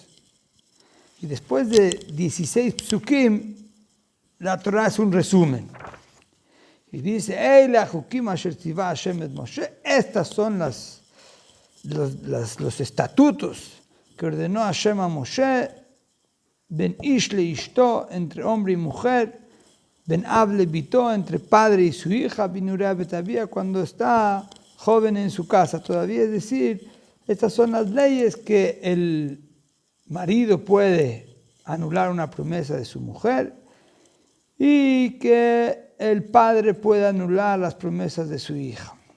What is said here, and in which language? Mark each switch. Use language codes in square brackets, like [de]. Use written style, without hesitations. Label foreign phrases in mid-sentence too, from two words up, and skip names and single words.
[es] Y después de 16 psukim, la Torah es un resumen. Y dice: estas son los estatutos que ordenó Hashem a Moshe, [he] בין איש לאשתו, [es] entre hombre y mujer, [he] בין אב לבתו, [es] entre padre y su hija, [he] בנעוריה בית אביה, [es] cuando está joven en su casa todavía. Es decir, estas son las leyes que el marido puede anular una promesa de su mujer y que el padre puede anular las promesas de su hija.